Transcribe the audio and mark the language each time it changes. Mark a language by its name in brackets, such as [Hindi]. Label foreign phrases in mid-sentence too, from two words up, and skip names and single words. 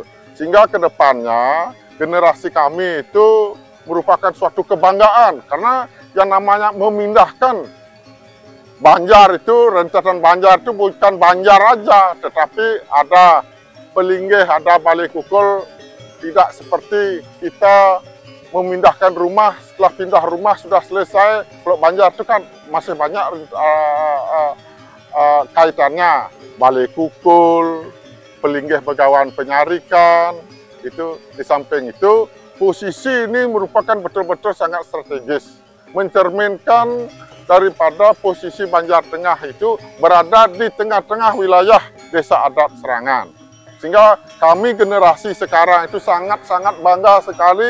[Indonesian] Sehingga kedepannya generasi kami itu merupakan suatu kebanggaan, karena yang namanya memindahkan banjar itu, rentetan banjar itu bukan banjar aja, tetapi ada pelinggih, ada balai kukul. Tidak seperti kita memindahkan rumah, setelah pindah rumah sudah selesai. Kalau banjar itu kan masih banyak kaitannya, balai kukul, pelinggih begawan penyarikan, itu di samping itu posisi ini merupakan betul-betul sangat strategis, mencerminkan daripada posisi Banjar Tengah itu berada di tengah-tengah wilayah Desa Adat Serangan. Sehingga kami generasi sekarang itu sangat-sangat bangga sekali.